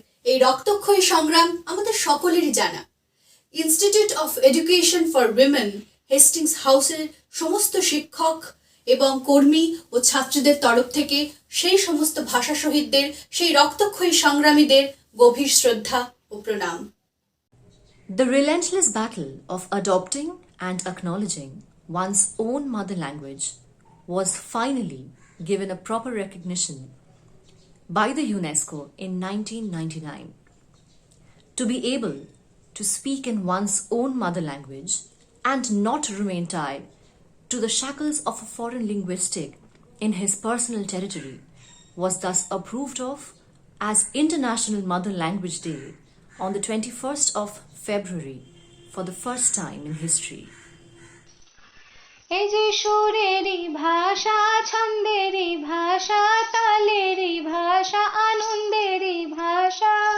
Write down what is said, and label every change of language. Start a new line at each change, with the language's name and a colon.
Bangla: এই রক্তক্ষয়ী সংগ্রাম আমাদের সকলেরই জানা। Institute of education for women Hastings হাউসের সমস্ত শিক্ষক এবং কর্মী ও ছাত্রীদের তরফ থেকে সেই সমস্ত ভাষা শহীদদের, সেই রক্তক্ষয়ী সংগ্রামীদের গভীর শ্রদ্ধা ও প্রণাম।
English: The relentless battle of adopting and acknowledging one's own mother language was finally given a proper recognition by the UNESCO in 1999. To be able to speak in one's own mother language and not remain tied to the shackles of a foreign linguistic in his personal territory was thus approved of as International Mother Language Day on the 21st of February for the first time in history.
Bangla: এই যে সুরেরই ভাষা, ছন্দেরই ভাষা, তালেরই ভাষা, আনন্দেরই ভাষা।